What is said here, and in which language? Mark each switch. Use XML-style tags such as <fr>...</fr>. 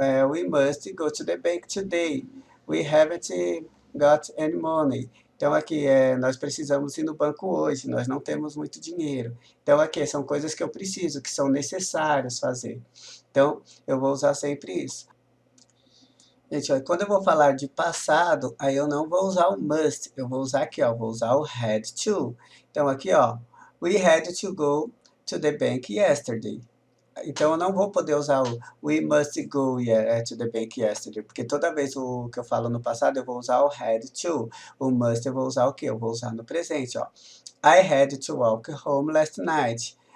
<en>We must go to the bank today. We haven't got any money.</en> <pt>Então, aqui, nós precisamos ir no banco hoje, nós não temos muito dinheiro. Então, aqui, são coisas que eu preciso, que são necessárias fazer. Então, eu vou usar sempre isso. Gente, ó, quando eu vou falar de passado, aí eu não vou usar o must, eu vou usar aqui, ó, vou usar o had to. Então, aqui, ó, we had to go to the bank yesterday. Então, eu não vou poder usar o we must go to the bank yesterday, porque toda vez o que eu falo no passado, eu vou usar o had to. O must eu vou usar o quê? Eu vou usar no presente, ó.</pt> <en>I had to walk home last night.</en>